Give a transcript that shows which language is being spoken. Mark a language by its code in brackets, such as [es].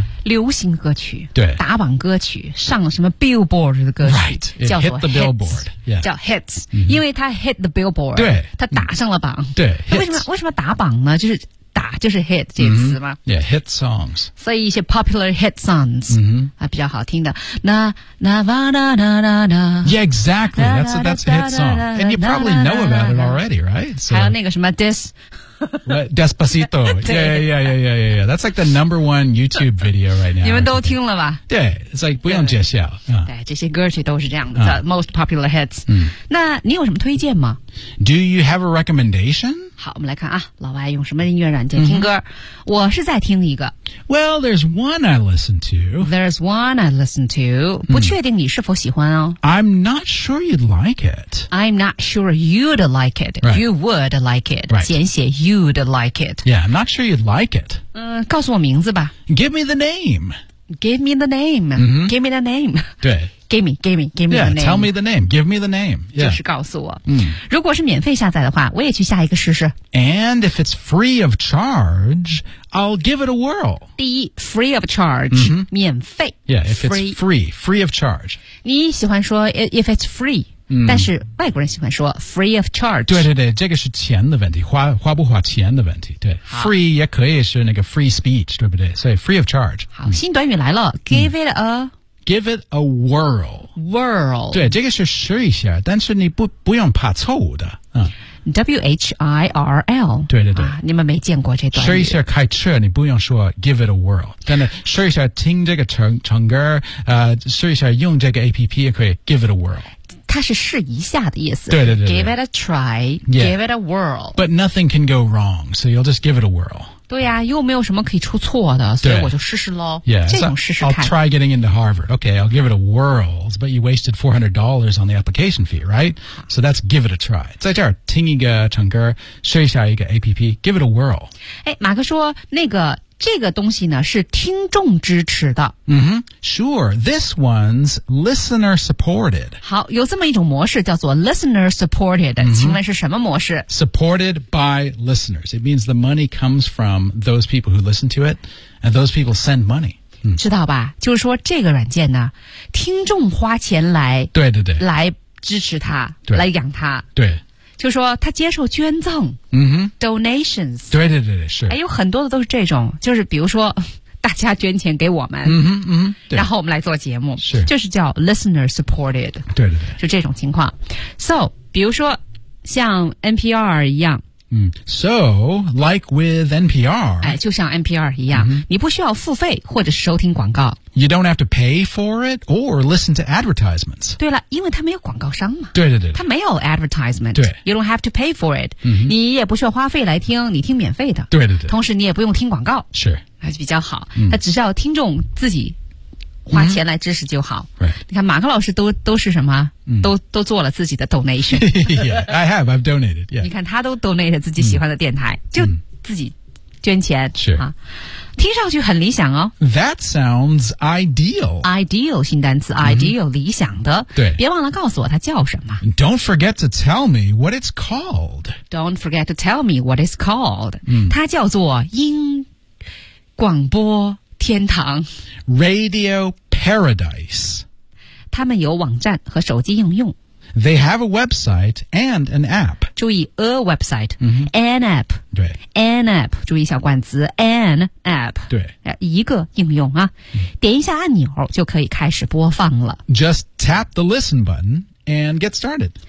[zh] 流行歌曲。对。打榜歌曲上什么 billboard 的歌曲。 [en] Right. It hit the billboard. Yeah. [zh] 叫 [en] hits.、 [zh] 因为它 [en] hit the billboard. [zh] 对。它打上了榜。对。为什么打榜呢就是打就是 hit 这个词吗、 [en] Yeah, hit songs. [zh] 所以一些 [en] popular hit songs,、 [zh] 比较好听的。 [en] Yeah, exactly. That's a hit song. And you probably know about it already, right? So, [zh] 还有那个什么 this. [en] Despacito. Yeah. That's like the number one YouTube video right now. [zh] 你们都听了吧？对 ， [en] It's like [zh] 不用介绍。对，这些歌曲都是这样的 ， [en] most popular hits。 [zh] 那你有什么推荐吗 [en] ？Do you have a recommendation？ [zh] 好，我们来看啊，老外用什么音乐软件听歌？我是在听一个。 [en] Well, there's one I listen to. There's one I listen to. [zh] 不确定你是否喜欢哦。 [en] I'm not sure you'd like it. I'm not sure you'd like it. Right. You would like it. Right. 简写 you'd like it. Yeah, I'm not sure you'd like it. [zh] 告诉我名字吧。 [en] Give me the name. Give me the name.、 Mm-hmm. Give me the name. [zh] 对。 [en] Give me yeah, the name. Yeah, tell me the name. Give me the name. Yeah. [zh] 就是告诉我。如果是免费下载的话，我也去下一个试试。 [en] And if it's free of charge, I'll give it a whirl. [zh] 第一 [en] ，free of charge,、 mm-hmm. [zh] 免费。 [en] Yeah, if it's free of charge. [zh] 你喜欢说 [en] if it's free. [zh] 但是外国人喜欢说 [en] free of charge [zh] 对这个是钱的问题 花不花钱的问题对 free 也可以是那个 free speech 对不对所以 [en] free of charge [zh] 好新短语来了 [en] give it a whirl whirl [zh] 对这个是试一下但是你 不用怕错误的、 [en] W-H-I-R-L [zh] 对、你们没见过这段语试一下开车你不用说 [en] give it a whirl [zh] 真的试一下听这个 唱歌、试一下用这个 APP 也可以 give it a whirl 它是试一下的意思。对。 [en] Give it a try,、 yeah. give it a whirl. But nothing can go wrong, so you'll just give it a whirl. [zh] 对呀、又没有什么可以出错的所以我就试试咯。 [en] Yeah, [zh] 这种试试看。 [en] I'll try getting into Harvard. Okay, I'll give it a whirl, but you wasted $400 on the application fee, right? So that's give it a try. [zh] 在这儿听一个唱歌试一下一个 [en] APP, give it a whirl. [zh] 马克说那个这个东西呢是听众支持的。 [en] Sure, this one's listener supported. [zh] 好有这么一种模式叫做 [en] listener supported,、 [zh] 请问是什么模式 [en] ?Supported by listeners. It means the money comes from those people who listen to it, and those people send money.、 [zh] 知道吧就是说这个软件呢听众花钱来对来支持它来养它。对。就说他接受捐赠、donations 对是有很多的都是这种就是比如说大家捐钱给我们、然后我们来做节目是就是叫 listener supported 对就这种情况 so 比如说像 NPR 一样 [en] So, like with NPR. [zh] 就像 NPR 一样、你不需要付费或者是收听广告。 [en] You don't have to pay for it or listen to advertisements. [zh] 对了因为它没有广告商嘛。对。它没有 advertisement. 对。 [en] You don't have to pay for it.、 [zh] 你也不需要花费来听你听免费的。对。同时你也不用听广告。是。还是比较好。它只需要听众自己。花钱来支持就好。 [en] Right. [zh] 你看马克老师都是什么、都做了自己的 donation. [en] yeah, I have, I've donated, yeah. [zh] 你看他都 donate 自己喜欢的电台、就自己捐钱。是、啊。听上去很理想哦。 [en] That sounds ideal. Ideal, [zh] 新单词 ideal,、理想的。对。别忘了告诉我它叫什么。 [en] Don't forget to tell me what it's called. Don't forget to tell me what it's called.、 [zh] 它叫做英广播。天堂 [en] Radio Paradise [zh] 他们有网站和手机应用 [en] They have a website and an app [zh] 注意 a website、an app 对 an app 注意小冠词 an app 对一个应用啊、点一下按钮就可以开始播放了 [en] Just tap the listen button and get started